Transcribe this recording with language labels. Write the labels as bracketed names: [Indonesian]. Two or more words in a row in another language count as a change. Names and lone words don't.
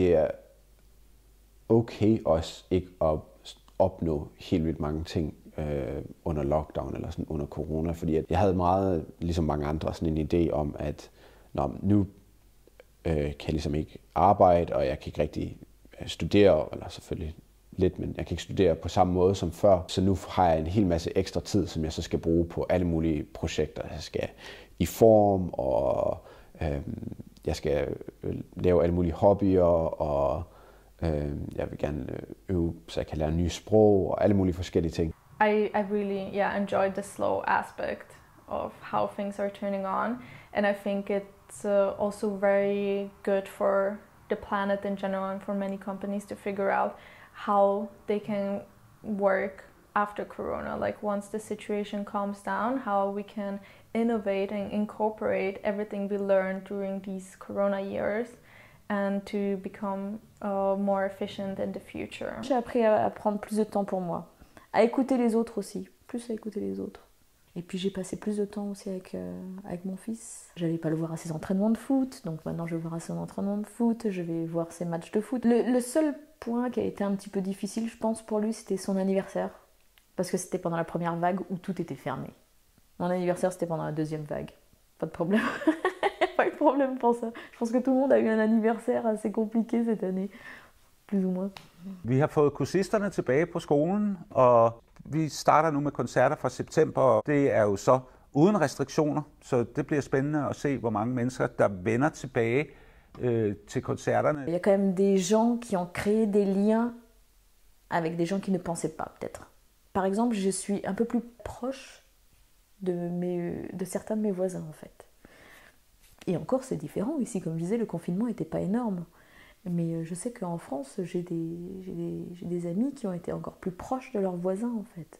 [Danish] Det er okay også ikke at opnå helt vildt mange ting under lockdown eller sådan under corona, fordi at jeg havde meget, ligesom mange andre, sådan en idé om, at nu kan jeg ligesom ikke arbejde, og jeg kan ikke rigtig studere, eller selvfølgelig lidt, men jeg kan ikke studere på samme måde som før, så nu har jeg en hel masse ekstra tid, som jeg så skal bruge på alle mulige projekter. Jeg skal i form, og jeg skal lave alle mulige hobbyer, og jeg vil gerne øve, så jeg kan lære nye sprog og alle mulige forskellige ting. [English] I really enjoyed the slow aspect of how things are turning on, and I think it's also very good for the planet in general and for many companies to figure out how they can work after Corona, like once the situation calms down, how we can innovate and incorporate everything we learned during these Corona years and to become more efficient in the future. [French] J'ai appris à prendre plus de temps pour moi, à écouter les autres aussi, plus à écouter les autres. Et puis j'ai passé plus de temps aussi avec mon fils. J'allais pas le voir à ses entraînements de foot, donc maintenant je vais le voir à son entraînement de foot, je vais voir ses matchs de foot. Le seul point qui a été un petit peu difficile, je pense, pour lui, c'était son anniversaire. Parce que c'était pendant la première vague où tout était fermé. Mon anniversaire, c'était pendant la deuxième vague. Pas de problème. Pas eu de problème pour ça. Je pense que tout le monde a eu un anniversaire assez compliqué cette année. Plus ou moins. [Danish] Vi har fået kursisterne tilbage på skolen, og vi starter nu med koncerter fra september. Det er jo så uden restriktioner, så det bliver spændende at se, hvor mange mennesker, der vender tilbage til koncerterne. [French] Il y a quand même des gens qui ont créé des liens avec des gens qui ne pensaient pas, peut-être. Par exemple, je suis un peu plus proche de certains de mes voisins, en fait. Et encore, c'est différent. Ici, comme je disais, le confinement n'était pas énorme. Mais je sais qu'en France, j'ai des amis qui ont été encore plus proches de leurs voisins, en fait.